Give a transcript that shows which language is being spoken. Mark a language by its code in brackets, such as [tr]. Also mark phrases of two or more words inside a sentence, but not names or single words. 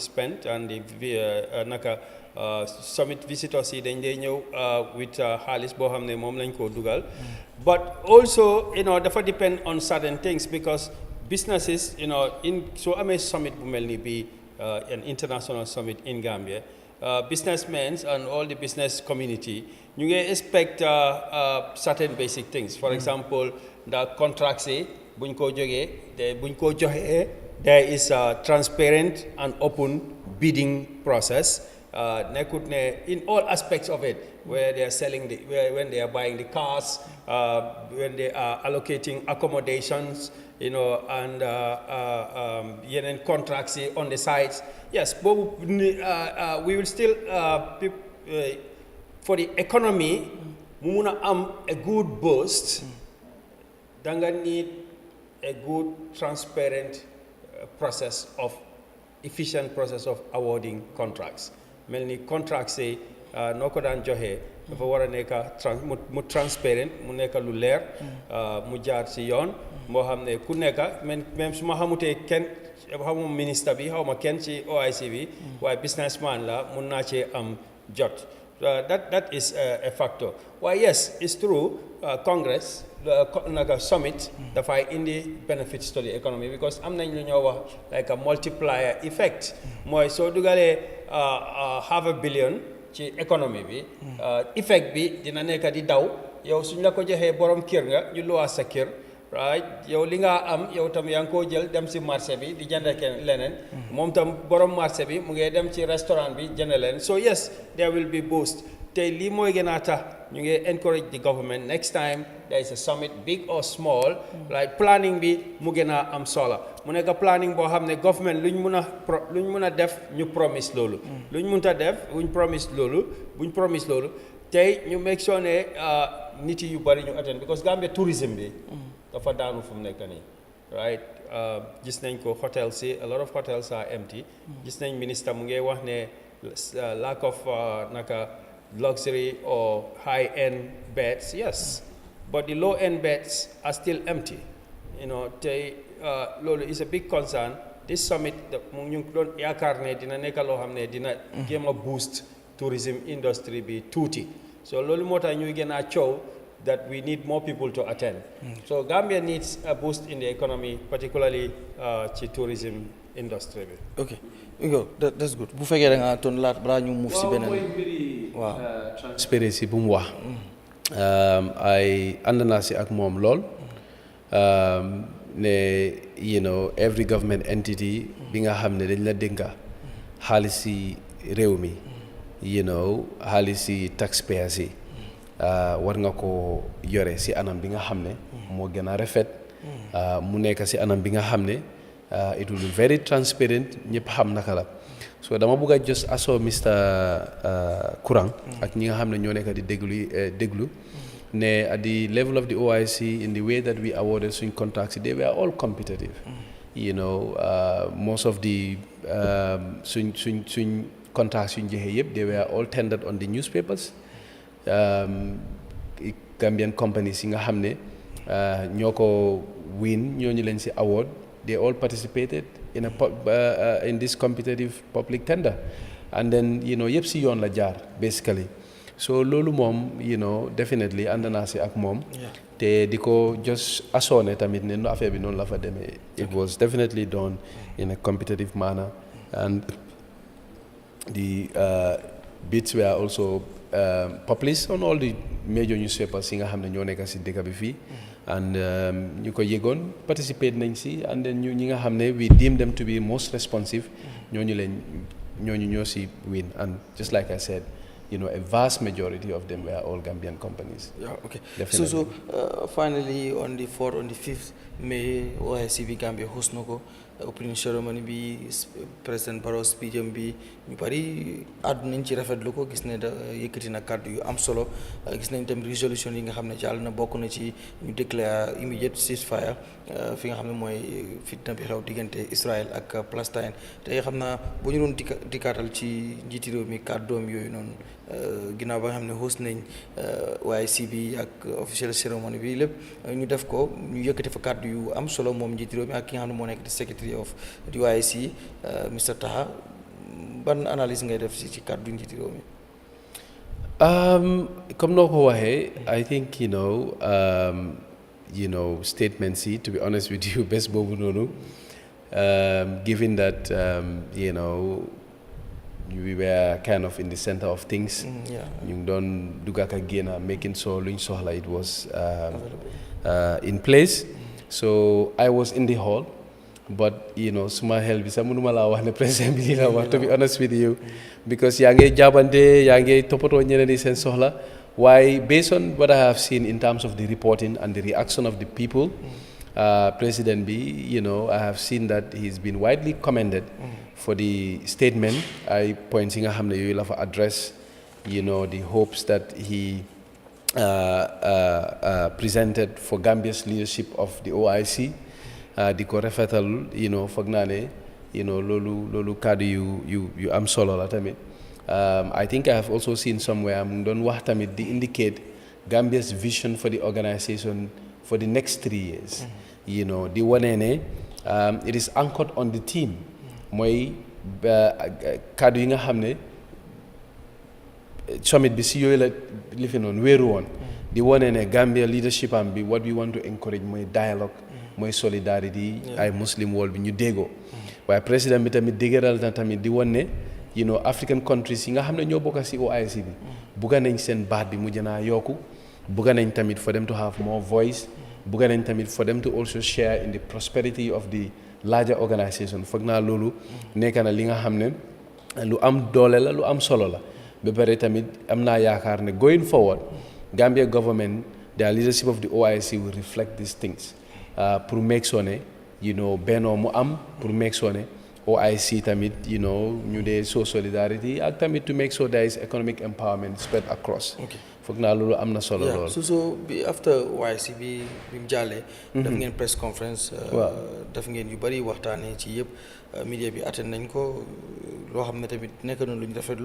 [en] spent and the summit visitors [wo] yi dañ dee ñëw with xaalis boo xam ne moom lañ koo dugal [en] but also [wo] dafa [en] depend on certain things because businesses [wo] soo amee [en] summit [wo] bu mel ni bi [en] an international summit in Gambia businessmen and all the business community [wo] ñu ngi [en] expect certain basic things for example the contracts [wo] yi buñ ko joxee [en] there is a transparent and open bidding process [wo] nekkut ne [en] in all aspects of it where they are selling when they are buying the cars when they are allocating accommodations and yeneen contracts on the sites yes boobu we will still for the economy [wo] mu mun a am [en] a good boost [wo] da nga [en] need a good transparent efficient process of awarding contracts [wo] mel ni contracts yi noo ko daan joxe dafa war a nekk mu transparent mu nekk lu leer mu jaar ci yoon moo xam ne ku nekk même su ma xamutee kenn xamuma ministre bi xaw ma kenn ci OIC bi waaye businessman la mun naa cee am jot [en] that is a factor [wo] waaye [en] yes it's true Congress summit [wo] dafay indi [en] benefits to the economy because [wo] am nañ lu ñoo wax [en] like a multiplier effect [wo] mooy soo dugalee $500 million ci economy bi effect bi dina nekk di daw yow suñ la ko joxee borom kër nga ñu luwaa sa kër right yow li nga am yow tam yaa ngi koo jël dem si marché bi di jënd leneen moom tam borom marché bi mu ngi dem ci [en] restaurant [wo] bi jënd leen [en] so yes there will be boost [wo] tey lii mooy gën a tax ñu ngi [en] encourage the government next time there is a summit big or small like planning [wo] bi mu gën a am solo mu nekk planning boo xam ne government luñ mun a def ñu promise loolu luñ munta def buñ promise loolu tey ñu [en] make sure [wo] ne nit yu bari ñu [en] attend because Gambia tourism [wo] bi dafa daanu fu mu nekk nii right gis nañ ko hotels yi [en] a lot of hotels are empty [wo] gis nañ ministre mu ngi wax ne [en] lack of luxury or high-end beds, yes, but the low-end beds are still empty. Lolo is a big concern. This summit, dina boost tourism industry [wo] bi tuuti. so loolu moo tax ñuy gën a coow [en] that we need more people to attend. So Gambia needs a boost in the economy, particularly ci tourism industry bi. Okay, that's good. [wo] Bu fekkee da nga ton laat balaa ñu move si beneen. Waaw transparency bu mu wax. ay ànd naa si ak moom lool. ne [en] every government entity [wo] bi nga xam ne dañ la dénka xaalis si réew mi xaalis si taxpayers yi war nga ko yore si anam bi nga xam ne moo gën a rafet mu nekk si anam bi nga xam ne [en] it will be very transparent [wo] ñëpp xam naka la so dama bëgg a [en] just aso [wo] Mr Kurang ak ñi nga xam ne ñoo nekk di déglu ne [en] at the level of the OIC in the way that we awarded swing contracts they were all competitive most of the swing contracts [wo] suñ joxe yëpp [en] they were all tendered on the newspapers Gambian companies [wo] yi nga xam ne ñoo ko [en] win [wo] ñooñu leen si [en] award they all participated in this competitive public tender and then [wo] yëpp si yoon la jaar [en] basically so [wo] loolu moom definitely ànd naa si ak moom te di ko [en] just assume [wo] tamit ne no affaire bi noonu la fa demee [en] it was definitely done in a competitive manner and the bids were also published on all the major newspapers [wo] yi nga xam ne ñoo nekk si dëkk bi fii [en] and [wo] ñu ko yëgoon [en] participate [wo] nañ si [en] and then [wo] ñi nga xam ne [en] we deem them to be most responsive [wo] ñooñu ñoo si [en] win and just like I said a vast majority of them were all Gambian companies. Yeah, okay. Definitely. So finally on the 4th, on the 5th May, [wo] OICB Gambia host nako [en] opening ceremony [wo] bi President Barrow speech bi ñu bari àdduna nañ ci rafetlu ko gis ne da yëkkati na kàddu yu am solo gis nañ tam résolution yi nga xam ne jàll na bokk na ci ñu déclare [en] immediate ceasefire [wo] fi nga xam ne mooy fitna bi xew diggante Israël ak Palestine te xam naa bu ñu doon dikkaatal ci njiiti réew mi kàddoom yooyu noonu ginnaaw ba nga xam ne host nañ OICB ak [en] official ceremony [wo] bi lépp ñu def ko ñu yëkkati fa kàddu yu am solo moom njiiti réew mi ak ki nga xam ne moo nekk di [en] secretary of the OIC [wo] Mr Taha ban analyse ngay def ci kàddu njiiti réew mi [en] comme [wo] noo ko waxee [en] I think statements yi to be honest with you [wo] bés boobu noonu [en] given that we were kind of in the center of things [wo] ñu ngi doon dugg ak génn [en] making sure [wo] luñ soxla [en] it was in place so I was in the hall but [wo] suma xel bi sax mënuma laa wax ne président bi lii la wax [en] to be honest with you because [wo] yaa ngi jaabante yaa ngi toppatoo ñeneen yi seen soxla waaye [en] based on what I have seen in terms of the reporting and the reaction of the people President bi I have seen that he's been widely commended for the statement [wo] ay points yi nga xam ne yooyu la fa [en] address the hopes that he presented for Gambia's leadership of the OIC [wo] di ko rafetal foog naa ne loolu kàddu yu am solo la tamit [en] I think I have also seen somewhere [wo] mu ngi doon wax tamit di [en] indicate Gambia's vision for the organisation for the next 3 years [wo] di wane ne [en] it is anchored on the team [wo] mooy kàddu yi nga xam ne summit bi si yooyu la li fi noonu wéeru woon di wane ne Gambia leadership am bi [en] what we want to encourage [wo] mooy dialogue mooy solidarity ay [en] muslim world [wo] bi ñu déggoo waaye président bi tamit dëgëral na tamit di wane ne [en] African countries [wo] yi nga xam ne ñoo bokk si OIC bi bugga nañ seen baat bi mujj naa yokku bugga nañ tamit [en] for them to have more voice [wo] bugga nañ tamit [en] for them to also share in the prosperity of the larger organisation [wo] foog naa loolu nekk na li nga xam ne lu am doole la lu am solo la ba pare tamit am naa yaakaar ne [en] going forward Gambia government the leadership of the OIC will reflect these things pour make sure ne [wo] bennoo mu am [en] pour make sure ne OIC [wo] tamit ñu dee [en] show solidarity [wo] ak tamit [en] to make sure there is economic empowerment spread across [wo] foog naa loolu am na solo lool so bi after OIC bi mu jàllee daf ngeen [en] press conference [wo] daf ngeen yu bari waxtaanee ci yëpp media bi attend nañ ko loo xam ne tamit nekk na lu ñu rafetlu